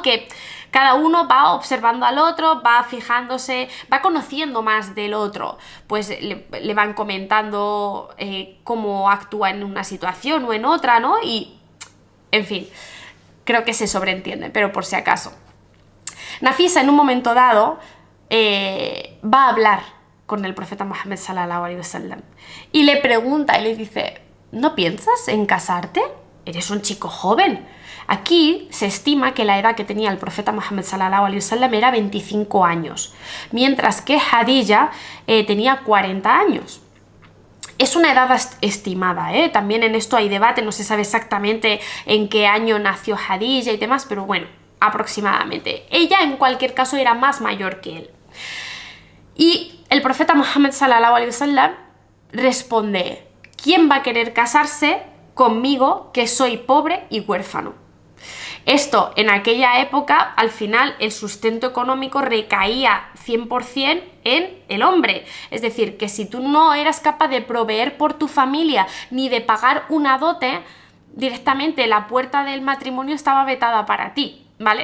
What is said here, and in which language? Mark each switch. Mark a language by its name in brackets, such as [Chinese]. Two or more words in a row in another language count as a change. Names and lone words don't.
[Spanish] Que cada uno va observando al otro, va fijándose, va conociendo más del otro, pues le van comentando cómo actúa en una situación o en otra, ¿no? Y, en fin, creo que se sobreentiende, pero por si acaso. Nafisa en un momento dado va a hablar con el profeta Muhammad [Arabic] صلى الله عليه وسلم [Spanish] y le pregunta y le dice: ¿no piensas en casarte? Eres un chico joven. Aquí se estima que la edad que tenía el profeta Muhammad [Arabic] صلى الله عليه وسلم [Spanish] era 25 años, mientras que Khadija tenía 40 años. Es una edad estimada, ¿eh? También en esto hay debate, no se sabe exactamente en qué año nació Khadija y demás, pero bueno, aproximadamente. Ella en cualquier caso era más mayor que él. Y el profeta Muhammad [Arabic] صلى الله عليه وسلم [Spanish] responde: ¿quién va a querer casarse conmigo que soy pobre y huérfano? Esto, en aquella época, al final el sustento económico recaía 100% en el hombre. Es decir, que si tú no eras capaz de proveer por tu familia ni de pagar una dote, directamente la puerta del matrimonio estaba vetada para ti, ¿vale?